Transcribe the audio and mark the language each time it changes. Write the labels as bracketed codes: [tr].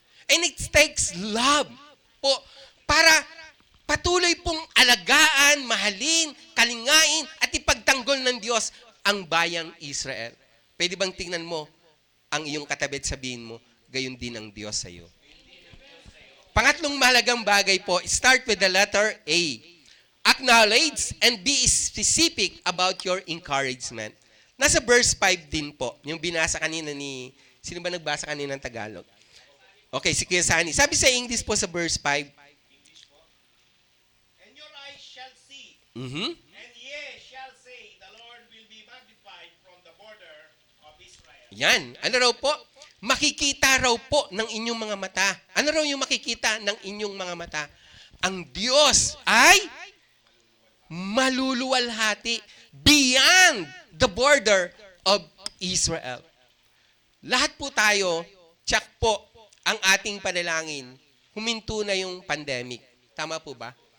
[en] And it takes love [tl] po para patuloy pong alagaan, mahalin, kalingain at ipagtanggol ng Diyos ang bayang Israel. Pwede bang tingnan mo ang iyong katabi at sabihin mo, gayon din ang Diyos sa iyo. Pangatlong mahalagang bagay po, [en] start with the letter A. Acknowledge and be specific about your encouragement. [tl] Nasa verse 5 din po, yung binasa kanina ni, sino ba nagbasa kanina ng Tagalog? Okay, si Kuya Sani. Sabi sa English po sa verse 5, [en] And your eyes shall see, mhm, and ye shall say, the Lord will be magnified from the border of Israel. [tl] yan. Ano raw po? Makikita raw po ng inyong mga mata. Ano raw yung makikita ng inyong mga mata? Ang Diyos ay maluluwalhati [en] beyond the border of Israel. [tl] Lahat po tayo, tsak po ang ating panalangin, huminto na yung pandemic. Tama po ba?